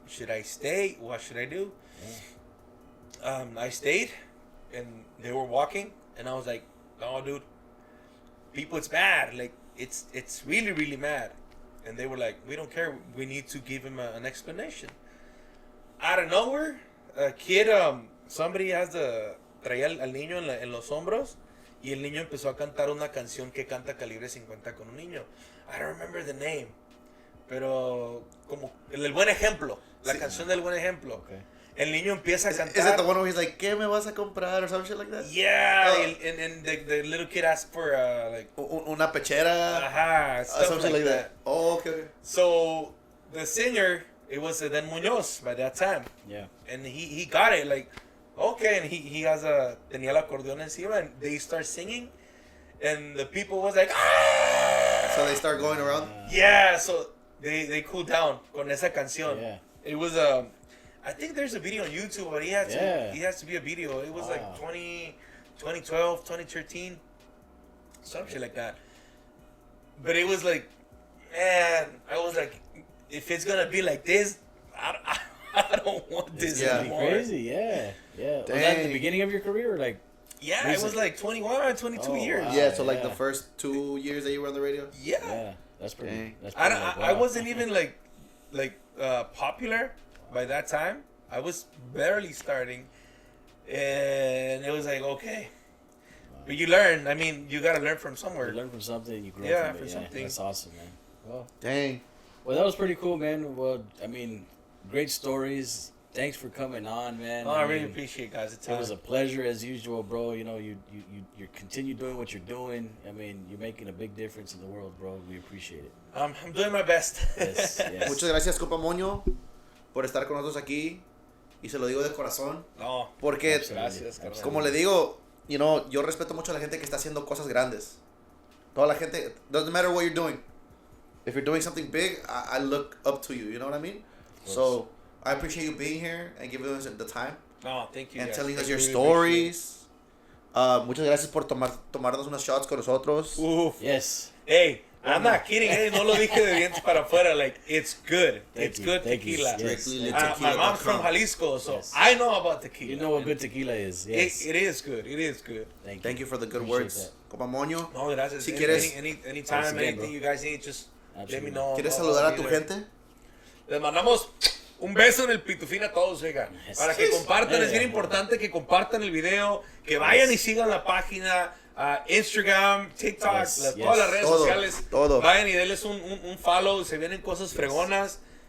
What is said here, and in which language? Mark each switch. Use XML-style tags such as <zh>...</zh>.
<en>Should I stay? What should I do? Yeah. I stayed, and they were walking, and I was like, no, dude, people, it's bad. Like, it's really, really mad. And they were like, we don't care. We need to give him an explanation. Out of nowhere, a kid, somebody</en> <es>traía al niño en los hombros, y el niño empezó a cantar una canción que canta Calibre 50 con un niño.</es> <en>I don't remember the name,</en> <es>pero como el buen ejemplo, la canción del buen ejemplo.</es> <en>Okay.</en> <es>El niño empieza a cantar.</es> <en>Is it the one where he's like,</en> <es>¿qué me vas a comprar?</es> <en>Or some shit like that? Yeah, Oh. and the little kid asked for like,</en> <es>Una pechera.</es> <en>ajá, stuff Something like that. Oh, okay. So the singer, it was then Moños by that time, Yeah. and he got it, like, okay, and he has</en> <es>tenía el acordeón encima,</es> <en>and they start singing, and the people was like, ah! So they start going around. Yeah, so they cooled down</en> <es>con esa canción.</es> <en>Yeah. It was I think there's a video on YouTube, but he has to be a video. It was like Wow. 2012, 2013, some shit like that. But it was like, man, I was like, if it's gonna be like this, I don't want this anymore. Crazy, yeah. Was that at the beginning of your career, or like? Yeah, it was like 21, 22 years. Wow. Yeah, so like the first 2 years that you were on the radio. Yeah, that's pretty. Dang. That's pretty I wasn't even like popular by that time. I was barely starting, and it was like, okay. But you learn. I mean, you gotta learn from somewhere. You learn from something. You grow from it. Something. That's awesome, man. Well, dang. Well, that was pretty cool, man. Well, I mean, great stories. Thanks for coming on, man. Oh, I really appreciate it, guys. It was a pleasure as usual, bro. You know, you continue doing what you're doing. I mean, you're making a big difference in the world, bro. We appreciate it. I'm doing my best. Yes.</en> <es>Muchas gracias, Compa Moño, por estar con nosotros aquí. Y se lo digo de corazón. No, porque, gracias, como le digo,</es> <en>you know,</en> <es>yo respeto mucho a la gente que está haciendo cosas grandes. Toda la gente,</es> <en>doesn't matter what you're doing. If you're doing something big, I look up to you. You know what I mean? So I appreciate you being here and giving us the time. No, thank you. And guys. telling us your stories.</en> <es>Muchas gracias por tomarnos unas shots con nosotros. Uf.</es> <en>Yes. Hey, I'm not kidding.</en> <es>Hey, no lo dije de dientes para afuera.</es> <en>Like, it's good. It's good tequila. Strictly Yes. My mom's from Jalisco, so I know about tequila. You know what good tequila is. Yes. It is good. It is good. Thank you for the good words. Compa Moño.</en> <es>No, gracias. Si quieres,</es> <en>anytime, anything you guys need, just let me know.</en> <es>¿Quieres saludar a tu gente? Les mandamos un beso en el pitufín a todos, oiga. Para que compartan, es bien importante que compartan el video, que vayan y sigan la página, Instagram, TikTok, todas las redes sociales. Vayan y denles un follow, se vienen cosas fregonas.</es>